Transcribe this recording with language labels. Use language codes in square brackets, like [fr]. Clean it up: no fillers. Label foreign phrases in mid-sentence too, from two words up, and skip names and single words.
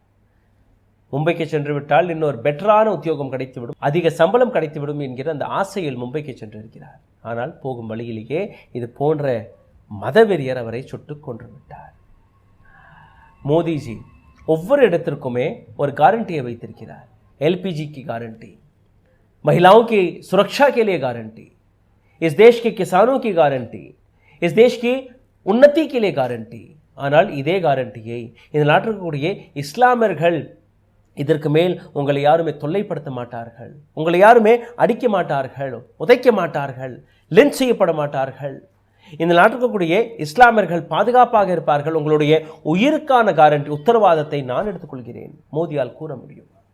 [ta] மும்பைக்கு சென்று விட்டால் இன்னொரு பெட்டரான உத்தியோகம் கிடைத்துவிடும், அதிக சம்பளம் கிடைத்துவிடும் என்கிற அந்த ஆசையில் மும்பைக்கு சென்றிருக்கிறார். ஆனால் போகும் வழியிலேயே இது போன்ற மதவெறியர் அவரை சுட்டுக் கொன்று விட்டார். மோடிஜி ஒவ்வொரு இடத்திற்குமே ஒரு गारंटी வைத்திருக்கிறார். [hi] एलपीजी की गारंटी, महिलाओं की सुरक्षा के लिए गारंटी, इस देश के किसानों की गारंटी, इस देश की उन्नति के लिए गारंटी. [ta] ஆனால் இதே गारंटीயை இந்த நாட்டில் இருக்கக்கூடிய இஸ்லாமியர்கள் இதற்கு மேல் உங்களை யாருமே தொல்லைப்படுத்த மாட்டார்கள், உங்களை யாருமே அடிக்க மாட்டார்கள், உதைக்க மாட்டார்கள், லிஞ்ச் செய்யப்பட மாட்டார்கள், இந்த நாட்டிற்கக்கூடிய இஸ்லாமியர்கள் பாதுகாப்பாக இருப்பார்கள், உங்களுடைய உயிருக்கான கேரண்டி உத்தரவாதத்தை நான் எடுத்துக்கொள்கிறேன் மோடியால் கூற முடியும்.